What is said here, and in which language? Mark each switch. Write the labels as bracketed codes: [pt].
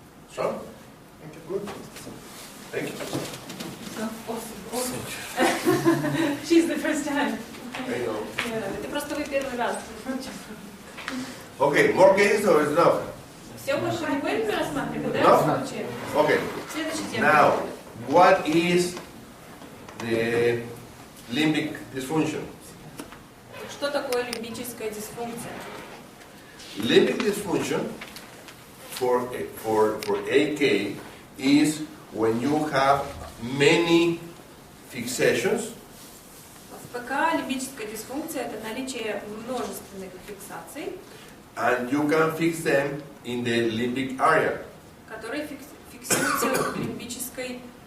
[en] Strong? Good. Thank you. She's the first time. I know. [ru] Это просто вы первый раз. [en] Okay, more cases or is enough? [ru] Все больше не будем рассматривать, [en] No? [ru] да? Случаи. [en] Okay. [ru] Следующая тема. [en] Now, what is the limbic dysfunction? [ru] Что такое лимбическая дисфункция? [en] Limbic dysfunction for AK is when you have many fixations [ru] В ПК лимбическая дисфункция – это наличие множественных фиксаций [en] and you can fix them in the limbic area. [ru] которые фиксируются в лимбической,